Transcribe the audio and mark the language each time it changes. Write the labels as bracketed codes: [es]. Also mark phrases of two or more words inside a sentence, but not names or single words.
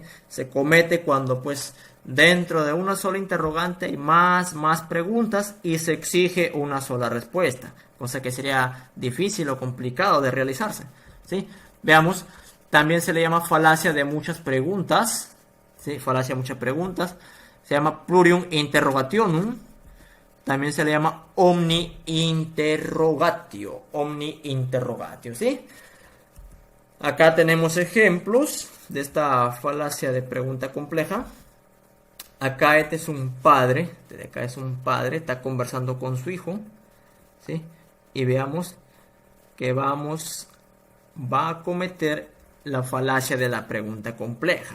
[es] Se comete cuando pues dentro de una sola interrogante hay más preguntas y se exige una sola respuesta, cosa que sería difícil o complicado de realizarse, ¿sí? Veamos, también se le llama falacia de muchas preguntas, ¿sí? Falacia de muchas preguntas. Se llama [la] plurium interrogationum. [es] También se le llama [la] omni interrogatio. Omni interrogatio, [es] ¿sí? Acá tenemos ejemplos de esta falacia de pregunta compleja. Acá este es un padre. Acá es un padre. Está conversando con su hijo, ¿sí? Y veamos que va a cometer la falacia de la pregunta compleja.